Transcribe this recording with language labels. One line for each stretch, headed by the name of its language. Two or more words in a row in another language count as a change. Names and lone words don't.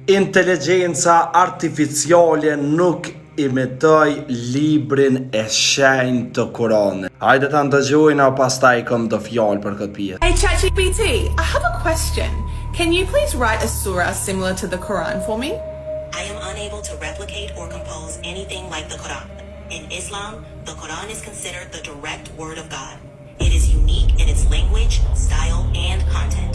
Albanian: Inteligjenca artificiale nuk imitoj librin e shenjtë të Kuranit. Hajde ta ndëgjojna pastaj kam do fjalë për këtë pjesë.
English: Hey ChatGPT, I have a question. Can you please write a surah similar to the Quran for me? I am unable to replicate or compose anything like the Quran. In Islam, the Quran is considered the direct word of God. It is unique in its language, style, and content.